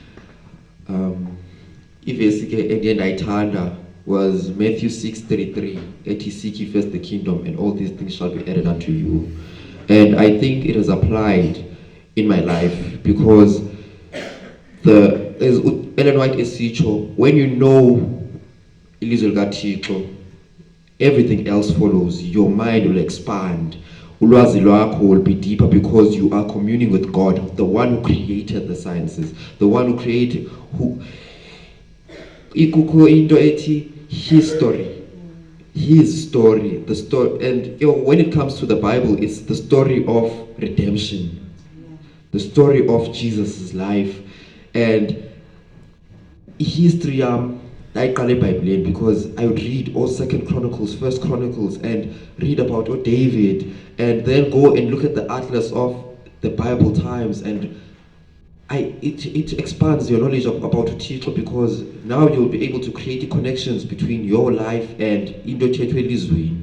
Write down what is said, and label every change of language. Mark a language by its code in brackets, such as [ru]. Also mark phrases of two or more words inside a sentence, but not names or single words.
[en] Again, Aitanda was Matthew 6:33. That ye seek ye first the kingdom, and all these things shall be added unto you. And I think it has applied in my life because as Ellen White Esicho, when you know [xh] ilizwe likaThixo, [en] everything else follows. Your mind will expand. [xh] Ulwazi lwakho [en] will be deeper because you are communing with God, the one who created the sciences, the one who created [xh] ikukho into ethi [en] history, his story, the story. And when it comes to the Bible, it's the story of redemption, the story of Jesus' life. And history I call it Bible because I would read all 2 Chronicles, 1 Chronicles, and read about David, and then go and look at the atlas of the Bible times, and it expands your knowledge about Thixo, because now you'll be able to create connections between your life and [xh] Indothetho elizweni.